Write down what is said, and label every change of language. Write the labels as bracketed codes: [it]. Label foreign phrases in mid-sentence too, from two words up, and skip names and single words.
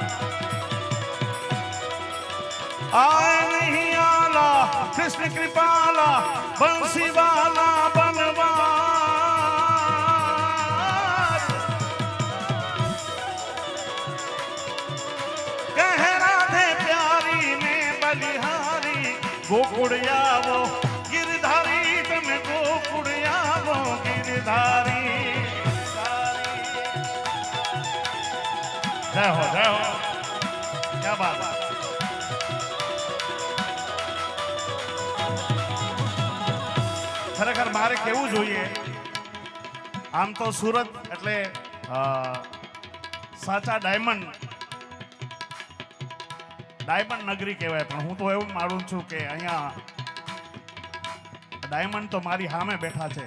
[hi] आए नहीं आला कृष्ण कृपाला बंसी वाला बनवा. गोकुड़ियावो गिरधारी તમે गोकुड़ियावो गिरधारी. जय हो क्या बात. [gu] ખરેખર મારે કેવું જોઈએ, આમ તો સુરત એટલે સાચા ડાયમંડ નગરી કહેવાય, પણ હું તો એવું માનું છું કે અહીંયા ડાયમંડ તો મારી સામે બેઠા છે.